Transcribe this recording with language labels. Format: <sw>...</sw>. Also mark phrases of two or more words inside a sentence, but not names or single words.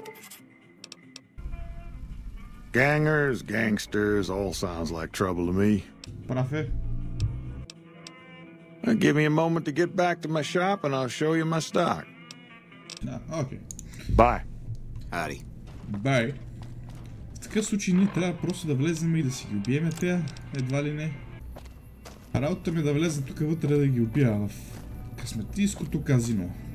<en>Gangers, gangsters, all sounds like trouble to me. Give me a moment to get back to my shop and I'll show you my stock. Okay. Bye. Howdy. Bye.</en> <bg>В такъв случай ние трябва просто да влезем и да си ги убиеме тя, едва ли не. Работата ми е да влезем тук вътре да ги убия в късметийското казино.</bg>